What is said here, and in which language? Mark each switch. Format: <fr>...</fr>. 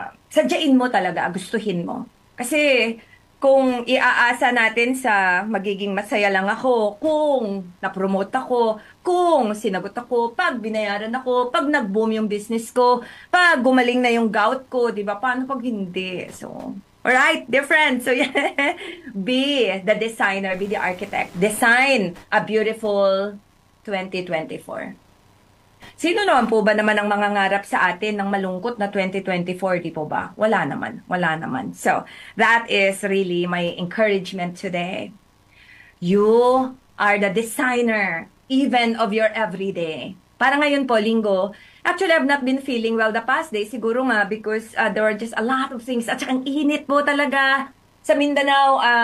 <tl>Sadyain mo talaga, gustuhin mo. Kasi kung iaasa natin sa magiging masaya lang ako, kung na-promote ako, kung sinagot ako, pag binayaran ako, pag nag-boom yung business ko, pag gumaling na yung gout ko, di ba? Paano pag hindi?</tl> <en>So, alright, dear friends. So, yeah, be the designer, be the architect. Design a beautiful 2024.</en> <tl>Sino naman po ba naman ang mangangarap sa atin ng malungkot na 2024, di po ba? Wala naman. Wala naman.</tl> <en>So, that is really my encouragement today. You are the designer even of your everyday.</en> <tl>Para ngayon po, linggo,</tl> <en>actually, I've not been feeling well the past day.</en> <tl>Siguro nga</tl> <en>because there were just a lot of things.</en> <tl>At saka ang init po talaga sa Mindanao.</tl>